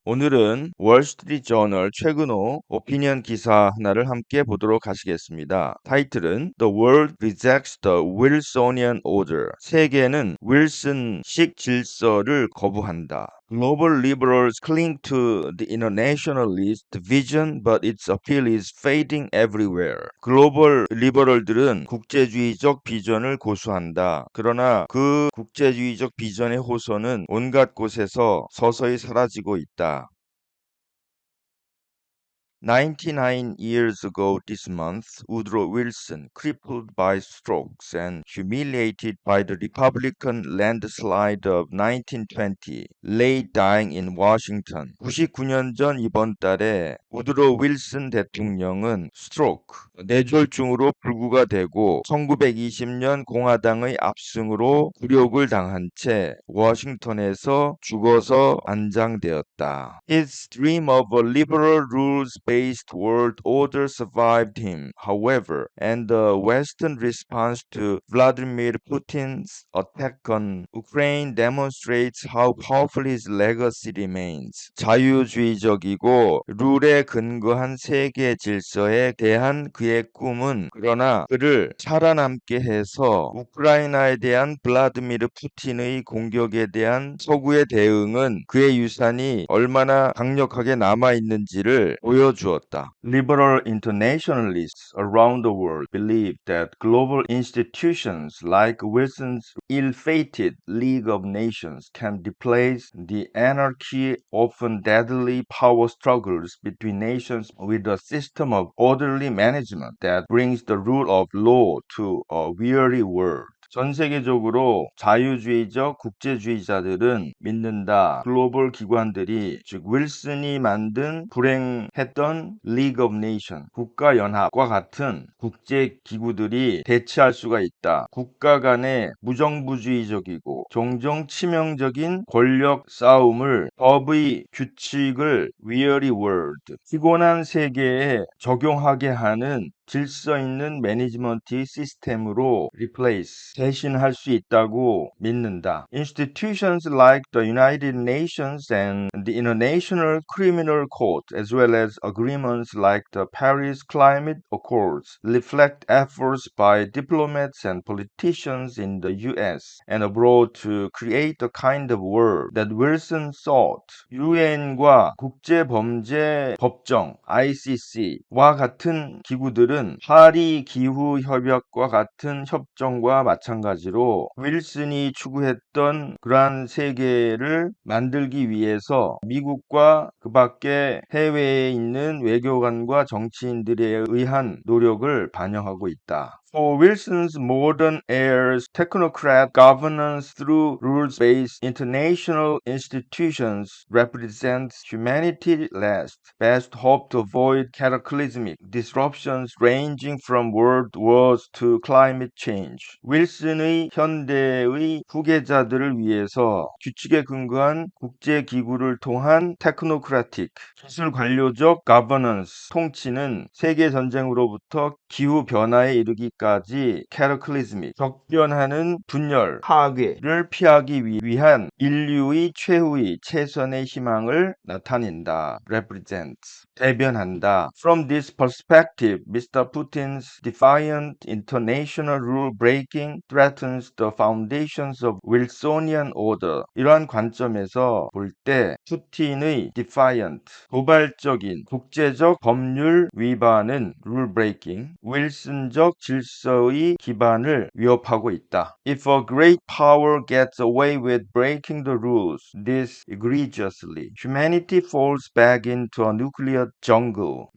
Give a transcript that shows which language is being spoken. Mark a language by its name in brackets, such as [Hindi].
[Korean] 오늘은 월스트리트저널 최근호 오피니언 기사 하나를 함께 보도록 하시겠습니다. 타이틀은 [English] The World Rejects the Wilsonian Order. [Korean] 세계는 윌슨식 질서를 거부한다. [English] Global liberals cling to the internationalist vision, but its appeal is fading everywhere. [Korean] 글로벌 리버럴들은 국제주의적 비전을 고수한다. 그러나 그 국제주의적 비전의 호소는 온갖 곳에서 서서히 사라지고 있다. [English] 99 years ago this month, Woodrow Wilson, crippled by strokes and humiliated by the Republican landslide of 1920, lay dying in Washington. [Korean] 99년 전 이번 달에 우드로 윌슨 대통령은 스트로크, 뇌졸중으로 불구가 되고 1920년 공화당의 압승으로 굴욕을 당한 채 워싱턴에서 죽어서 안장되었다. [English] His dream of a liberal rules-based world order survived him, however, and the Western response to Vladimir Putin's attack on Ukraine demonstrates how powerful his legacy remains. [Korean] 자유주의적이고 룰에 근거한 세계 질서에 대한 그의 꿈은 그러나 그를 살아남게 해서 우크라이나에 대한 블라디미르 푸틴의 공격에 대한 서구의 대응은 그의 유산이 얼마나 강력하게 남아있는지를 보여주었다. [English] Liberal internationalists around the world believe that global institutions like Wilson's ill-fated League of Nations can replace the anarchy, often deadly power struggles between nations with a system of orderly management that brings the rule of law to a weary world. [Korean] 전 세계적으로 자유주의적 국제주의자들은 믿는다. 글로벌 기관들이 즉 윌슨이 만든 불행했던 League of Nations 국가연합과 같은 국제기구들이 대체할 수가 있다. 국가 간의 무정부주의적이고 종종 치명적인 권력 싸움을 법의 규칙을 [English] weary world [Korean] 피곤한 세계에 적용하게 하는 질서 있는 매니지먼트 시스템으로 replace 대신할 수 있다고 믿는다. [English] Institutions like the United Nations and the International Criminal Court, as well as agreements like the Paris Climate Accords, reflect efforts by diplomats and politicians in the U.S. and abroad to create the kind of world that Wilson sought. [Korean] UN과 국제범죄법정 ICC와 같은 기구들은 파리 기후 협약과 같은 협정과 마찬가지로 윌슨이 추구했던 그러한 세계를 만들기 위해서 미국과 그 밖에 해외에 있는 외교관과 정치인들에 의한 노력을 반영하고 있다. [English] For Wilson's modern heirs, technocrat governance through rules-based international institutions represents humanity's last, best hope to avoid cataclysmic disruptions ranging from world wars to climate change. [Korean] 윌슨의 현대의 후계자들을 위해서 규칙에 근거한 국제기구를 통한 테크노크라틱, 기술 관료적 가버넌스, 통치는 세계전쟁으로부터 기후변화에 이르기까지 캐러클리즈믹, 격변하는 분열, 파괴를 피하기 위한 인류의 최후의 최선의 희망을 나타낸다. represents, 대변한다. [English] From this perspective, Mr. Putin's defiant international rule breaking threatens the foundations of Wilsonian order. [Korean] 이러한 관점에서 볼 때 푸틴의 defiant, 도발적인 국제적 법률 위반은 [English] rule breaking, [Korean] 윌슨적 질서의 기반을 위협하고 있다. [English] If a great power gets away with breaking the rules this egregiously, humanity falls back into a nuclear jungle.